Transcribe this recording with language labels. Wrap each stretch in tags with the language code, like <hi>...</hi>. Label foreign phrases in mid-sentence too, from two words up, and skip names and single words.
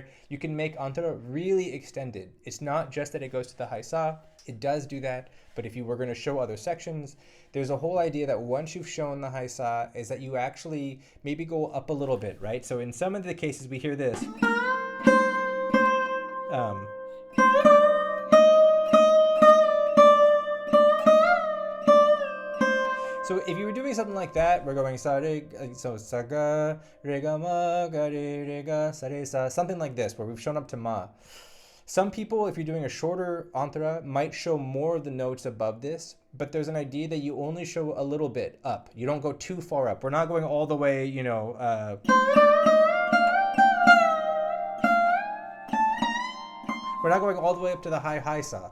<en>You can make Antara really extended. It's not just that it goes to the high sa, it does do that, but if you were going to show other sections, there's a whole idea that once you've shown the high sa, is that you actually maybe go up a little bit, right? So in some of the cases we hear this. So if you were doing something like that, we're going sa re, so sa ga re ga ma ga re ga sa re sa, something like this, where we've shown up to ma. Some people, if you're doing a shorter Antara, might show more of the notes above this, but there's an idea that you only show a little bit up. You don't go too far up. We're not going all the way, we're not going all the way up to the high sa.</en>